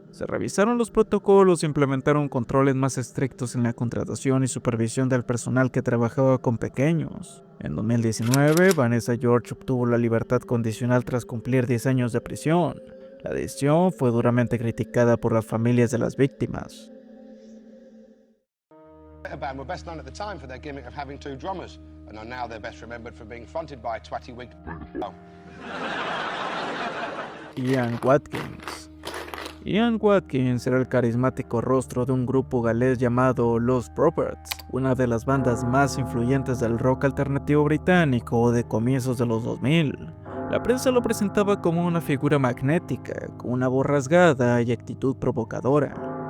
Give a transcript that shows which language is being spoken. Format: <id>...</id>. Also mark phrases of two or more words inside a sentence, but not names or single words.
<es>Se revisaron los protocolos e implementaron controles más estrictos en la contratación y supervisión del personal que trabajaba con pequeños. En 2019, Vanessa George obtuvo la libertad condicional tras cumplir 10 años de prisión. La decisión fue duramente criticada por las familias de las víctimas.</es> <en>Band were best known at the time for their gimmick of having 2 drummers, and are now they're best remembered for being fronted by a twatty-wigged Ian Watkins.</en> <es>Ian Watkins era el carismático rostro de un grupo galés llamado Los Prophets, una de las bandas más influyentes del rock alternativo británico de comienzos de los 2000. La prensa lo presentaba como una figura magnética, con una voz rasgada y actitud provocadora.</es>